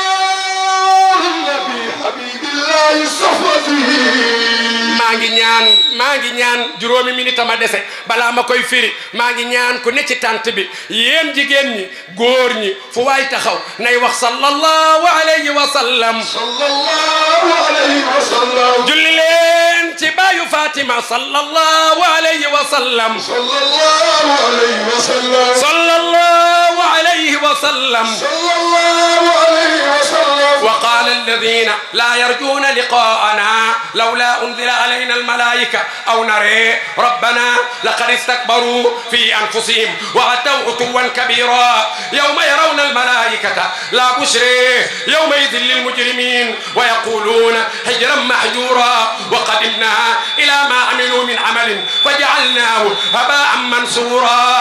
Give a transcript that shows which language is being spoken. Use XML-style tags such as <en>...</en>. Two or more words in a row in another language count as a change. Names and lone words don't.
<wo>maa ngi ñaan juróomi minute ma dese balaa ma koy firi maa ngi ñaan ku ne ci tant bi yéen jigéen ñi góor ñi fu waay taxaw nay wax</wo> <ar>صلى الله عليه وسلم</ar> <wo>julli leen ci baayu Fatima</wo> <ar>صلى الله عليه وسلم صلى الله عليه وسلم وقال الذين لا يرجون لقاءنا لولا أنزل علينا الملائكة أو نرى ربنا لقد استكبروا في أنفسهم وعتوا عتوا كبيرا يوم يرون الملائكة لا بشرى يومئذ للمجرمين ويقولون حجرا محجورا وقدمنا إلى ما عملوا من عمل فجعلناه هباء منثورا</ar>